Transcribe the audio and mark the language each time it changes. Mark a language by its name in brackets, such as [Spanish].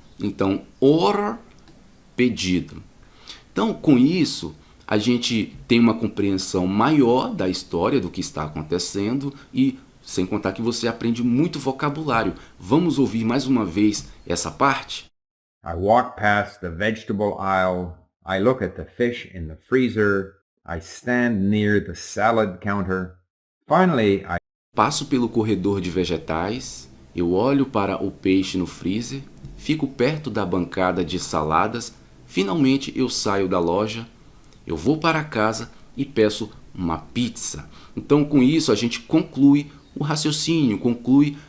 [Portuguese] Então, order, pedido. Então, com isso, a gente tem uma compreensão maior da história, do que está acontecendo e, sem contar que você aprende muito vocabulário. Vamos ouvir mais uma vez essa parte? [English] I walk past the vegetable aisle. I look at the fish in the freezer. I stand near the salad counter. Finally, I [Portuguese] Passo pelo corredor de vegetais, eu olho para o peixe no freezer, fico perto da bancada de saladas, finalmente eu saio da loja, eu vou para casa e peço uma pizza. Então, com isso, a gente conclui o raciocínio, conclui